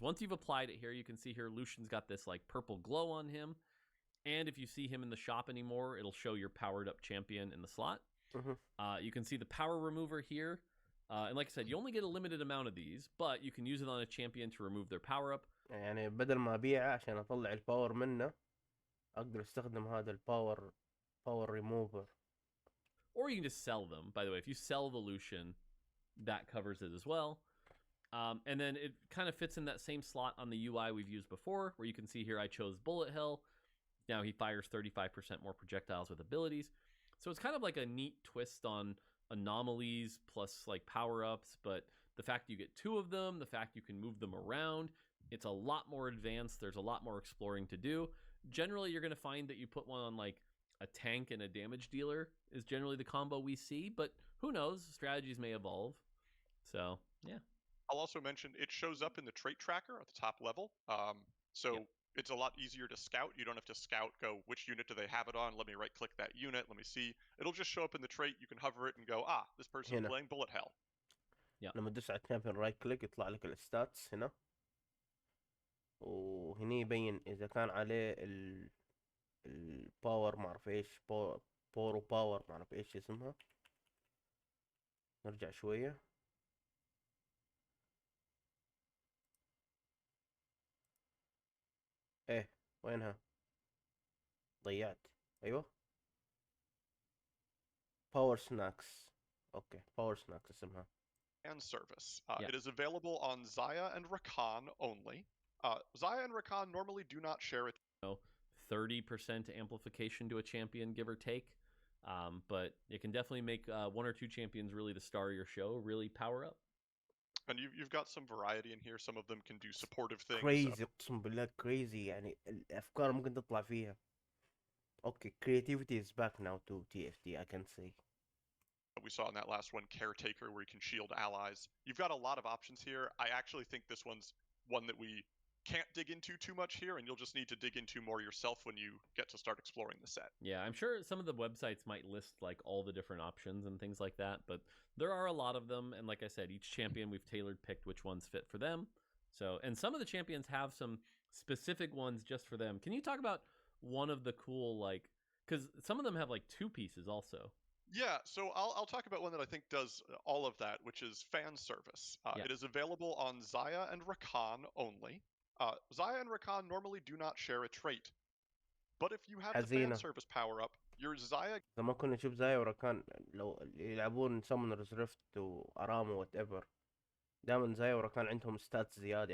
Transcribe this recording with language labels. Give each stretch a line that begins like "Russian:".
English: Once you've applied it here, you can see here Lucian's got this like purple glow on him. And if you see him in the shop anymore, it'll show your powered up champion in the slot. You can see the power remover here. And like I said, you only get a limited amount of these, but you can use it on a champion to remove their power up.
Arabic: يعني بدل ما ابيعه عشان اطلع الباور منه اقدر استخدم هذا الباور ريموفر.
English: Or you can just sell them. By the way, if you sell the Lucian, that covers it as well. And then it kind of fits in that same slot on the UI we've used before, where you can see here I chose Bullet Hell. Now he fires 35% more projectiles with abilities. So it's kind of like a neat twist on anomalies plus like power-ups, but the fact you get 2 of them, the fact you can move them around, it's a lot more advanced. There's a lot more exploring to do. Generally, you're going to find that you put one on like a tank and a damage dealer is generally the combo we see, but who knows? Strategies may evolve. So, yeah. I'll also mention it shows up in the trait tracker at the top level. So it's a lot easier to scout. You don't have to scout, go, which unit do they have it on? Let me right click that unit. Let me see. It'll just show up in the trait. You can hover it and go, this person is
Arabic: هنا.
English: playing Bullet Hell.
Arabic: لما تدوس على الشامبيون رايت كليك يطلع لك الستاتس هنا، وهني يبين اذا كان عليه الباور ما اعرف ايش، بورو باور ما اعرف ايش اسمها. نرجع شوية. ايه وينها؟ ضيعت. ايوه باور سناكس. اوكي باور سناكس اسمها.
English: And service. It is available on Zaya and Rakan only. Zaya and Rakan normally do not share it. 30% amplification to a champion, give or take. But it can definitely make 1 or 2 champions really the star of your show, really power up. And you've got some variety in here. Some of them can do supportive things.
Arabic: crazy اقسم بالله crazy، يعني الافكار ممكن تطلع فيها.
English: Okay, creativity is back now to TFT, I can say. We saw in that last one, Caretaker, where you can shield allies. You've got a lot of options here. I actually think this one's one that we can't dig into too much here, and you'll just need to dig into more yourself when you get to start exploring the set. Yeah, I'm sure some of the websites might list like all the different options and things like that, but there are a lot of them, and like I said, each champion we've tailored picked which ones fit for them. So, and some of the champions have some specific ones just for them. Can you talk about one of the cool, like, because some of them have like 2 pieces also. Yeah, so I'll talk about one that I think does all of that, which is fan service. It is available on Zaya and Rakan only. Zaya and Rakan normally do not share a trait, but if you have the fan service power up, your Zaya.
Arabic: لما كنا نشوف زايا وركان لو يلعبون سمنرز ريفت وارامو وات ايفر، دائما زايا وركان عندهم ستاتس زياده.